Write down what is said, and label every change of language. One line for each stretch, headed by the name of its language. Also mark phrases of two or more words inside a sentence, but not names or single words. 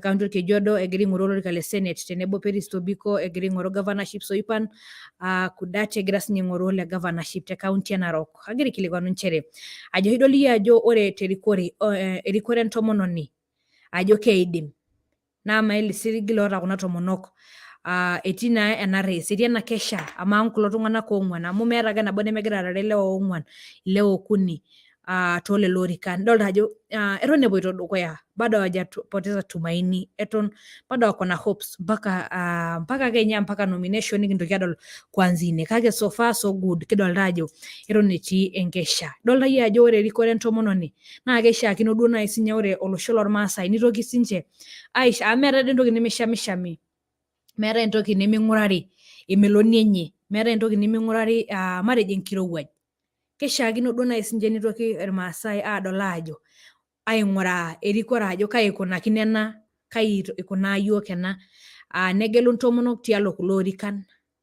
Masai: kaunti orkejuodo egira aing'oru olorika le senate tenebo Paris Tobiko egira aing'oru governorship Soipan Kudate egira sinye aing'oru le governorship te kaunti e Narok agira aikilikuanu nchere ajo idol iyie ajo ore terikore erikore entomononi ajo keidim naa maili siligi loota kuna tomonok etii naa ena race etii ena kesha among kulo tung'anak ong'uan amu meeta ake nabo nemegira aarare ilewa ong'uan ilewa okuni toolelo orikan idolta ajo eton epoito dukuya
Swahili: bado hawajapoteza tumaini eton bado wako na hopes mpaka kenya mpaka nomination
Masai: nikintoki adol
Swahili: kwanzia
Masai: ine kake
English: so far so good
Masai: kidolta ajo eton etii enkesha idolta iyie ajo ore erikore entomononi naa keishaakino duo nai sinye ore olosho lormaasai nitoki sinche amu meetai dii entoki nemishamishami meetai entoki neming'urari emeloni enye meetai entoki neming'urari matejo enkirowuaj keishaakino duo nai sinche nitoki irmaasai aadol ajo aing'uraa erikore ajo kai ikunakino ena kai ikunaa yiok ena negelu intomonok tialo kulo orikan